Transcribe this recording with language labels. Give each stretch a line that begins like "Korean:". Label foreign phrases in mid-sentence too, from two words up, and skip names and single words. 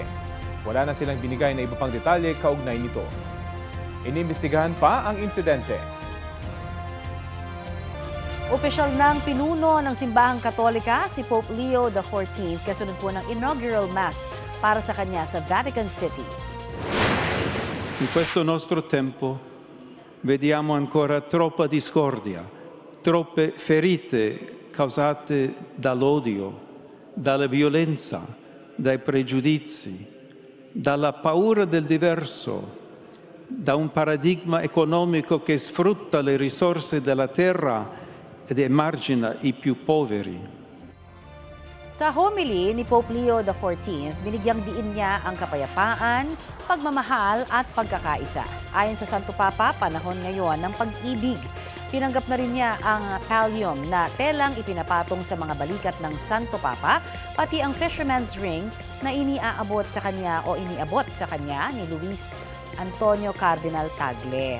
Filipino: Wala na silang binigay na iba pang detalye kaugnay nito. Inimbestigahan pa ang insidente. Opisyal ng pinuno ng Simbahang Katolika si Pope Leo XIV kasunod po ng
English: inaugural mass
Filipino: para sa kanya sa Vatican City.
Italian: In questo nostro tempo vediamo ancora troppa discordia, troppe ferite causate dall'odio, dalla violenza, dai pregiudizi, dalla paura del diverso, da un paradigma economico che sfrutta le risorse della terra ed emargina i più poveri.
Filipino: Sa homily ni Pope Leo XIV, binigyang diin niya ang kapayapaan, pagmamahal at pagkakaisa. Ayon sa Santo Papa, panahon ngayon ng pag-ibig. Tinanggap na rin niya ang pallium na telang ipinapatong sa mga balikat ng Santo Papa, pati ang
English: fisherman's ring
Filipino: na iniabot sa kanya ni Luis Antonio Cardinal Tagle.